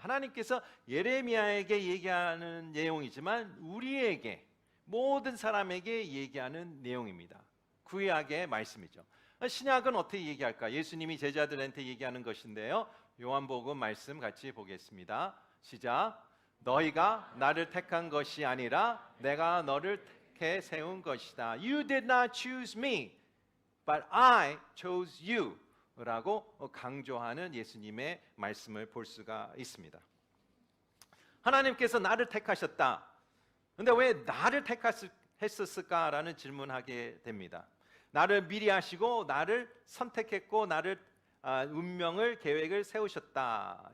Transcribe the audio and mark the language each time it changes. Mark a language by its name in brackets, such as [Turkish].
[Korean] 하나님께서 예레미야에게 얘기하는 내용이지만 우리에게, 모든 사람에게 얘기하는 내용입니다. 구약의 말씀이죠. 신약은 어떻게 얘기할까? 예수님이 제자들한테 얘기하는 것인데요. 요한복음 말씀 같이 보겠습니다. 시작. 너희가 나를 택한 것이 아니라 내가 너를 택해 세운 것이다. [English] You did not choose me, but I chose you. [Korean] 라고 강조하는 예수님의 말씀을 볼 수가 있습니다. 하나님께서 나를 택하셨다. 근데 왜 나를 택했었을까라는 질문하게 됩니다. 나를 미리 하시고 나를 선택했고 나를 운명을 계획을 세우셨다.